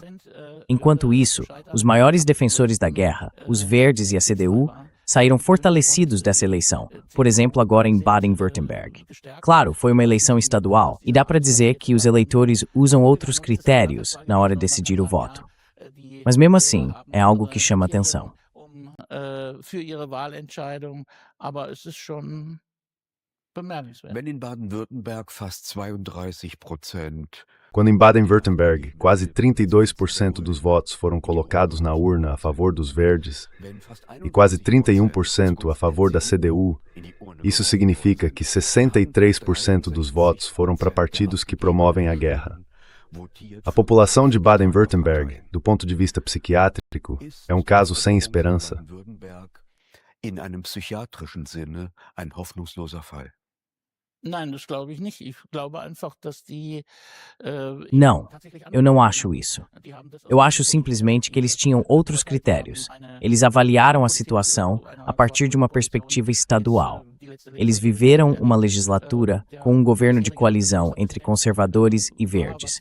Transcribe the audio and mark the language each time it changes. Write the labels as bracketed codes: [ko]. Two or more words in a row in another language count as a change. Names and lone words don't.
[pt] Enquanto isso, os maiores defensores da guerra, os Verdes e a CDU, saíram fortalecidos dessa eleição, por exemplo agora em Baden-Württemberg. Claro, foi uma eleição estadual e dá para dizer que os eleitores usam outros critérios na hora de decidir o voto. Mas mesmo assim, é algo que chama atenção. [de] Für ihre Wahlentscheidung, aber es ist schon bemerkenswert. Wenn in Baden-Württemberg fast 32% [pt] Quando em Baden-Württemberg, quase 32% dos votos foram colocados na urna a favor dos verdes e quase 31% a favor da CDU, isso significa que 63% dos votos foram para partidos que promovem a guerra. A população de Baden-Württemberg, do ponto de vista psiquiátrico, é um caso sem esperança. [de] In einem psychiatrischen Sinne ein hoffnungsloser Fall. Nein, das glaube ich nicht. Ich glaube einfach, dass die [pt] Não, eu não acho isso. Eu acho simplesmente que eles tinham outros critérios. Eles avaliaram a situação a partir de uma perspectiva estadual. Eles viveram uma legislatura com um governo de coalizão entre conservadores e verdes.